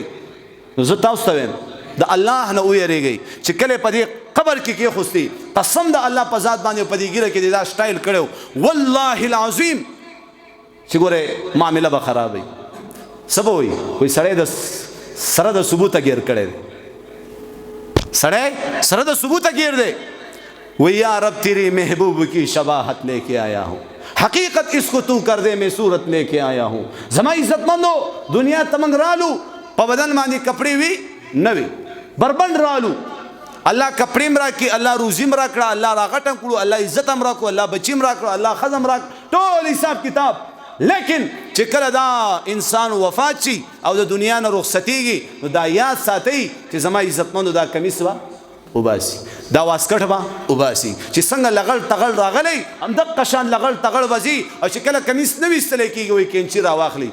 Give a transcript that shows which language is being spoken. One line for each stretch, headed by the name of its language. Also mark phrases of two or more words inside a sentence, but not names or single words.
Pashto: نو زه تاسو ته وایم د الله نه ویریږئ چې کله په دې قبر کې کېښوستې قسم د الله په ذات باندې په دې ږیره کې دې دا سټایل کړی
Arabic: والله العظیم
Pashto: چې ګورئ معامله به خرابوي. څه به وایي؟ وایي سړی د سره د ثبوته ګیر کړی دی. سړی سره د ثبوته ګیر دی.
Urdu: وایي یا رب تیری محبوب کی شباہت لے کے آیا ہوں حقیقت اس کو تو کر دے میں صورت لے کے آیا ہوں.
Pashto: زما عزتمندو دنیا ته موږ رالو په بدن باندې کپړې وي نه وي بربند رالو. الله کپړې م راکړي الله روزي م راکړه الله راغټم کړو الله عزت م راکړو الله بچي م راکړو الله ښځه م راکړه ټول حساب کتاب. لیکن چې کله دا انسان وفات شي او د دنیا نه رخصتېږي نو دا یاد ساتئ چې زما عزتمندو دا کمیس به وباسي دا واسکټ به وباسي چې څنګه لغړ تغړ راغلی همدغه شان لغړ تغړ به ځي او چې کله کمیس نه ویستلی کېږي وایي کینچي راواخلي.